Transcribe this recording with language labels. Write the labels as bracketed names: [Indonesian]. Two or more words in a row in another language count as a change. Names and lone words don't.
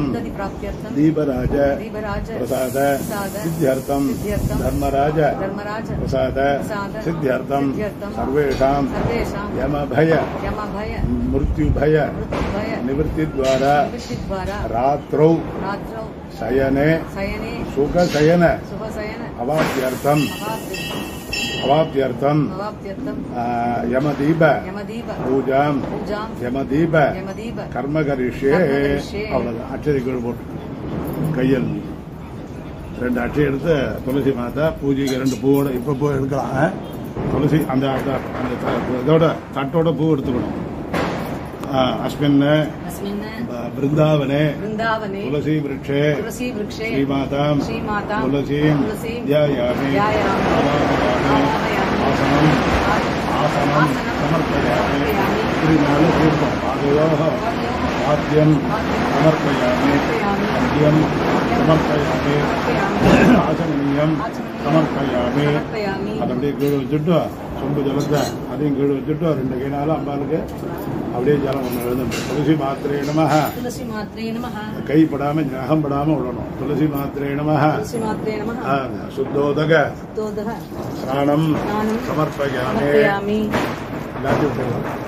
[Sanskrit] दीपराज प्रसाद सिद्ध्यर्थं धर्मराज प्रसाद सिद्ध्यर्थं सर्वेषां यमभय मृत्युभय निवृत्तिद्वारा रात्रौ शयने सुखशयन अवाप्त्यर्थं यमदीप पूजां यमदीप कर्म करिष्ये. [Tamil] अक्षरिकल கையில் 2 அட்டை எடுத்து துளசி மாதா பூஜைக்கு 2 பூவோட இப்போ பூ எடுக்கலாம். துளசி அந்த இதோட தட்டோட பூ எடுத்துக்கணும். [Sanskrit] अस्मिन् वृन्दावने तुलसी वृक्षे श्रीमातां तुलसीं ध्यायामि. आसनं समर्पयामि. पादयोः वाद्यं समर्पयामि. अर्घ्यं समर्पयामि. आचमनीयं समर्पयामि. [Tamil] அது அப்படியே கீழே வச்சுட்டு சொம்பு ஜலத்தை அதையும் கீழே வச்சுட்டு 2 கைனாலும் அம்பாளுக்கு அப்படியே ஜலம் ஒன்று எழுதணும். [Sanskrit] तुलसी मात्रे नमः. [Tamil] கைப்படாம நகம் படாம விடணும். [Sanskrit] तुलसी मात्रे नमः। शुद्धोदक स्नानं समर्पयामि. [Tamil] எல்லாத்தையும் விட்டுருங்க.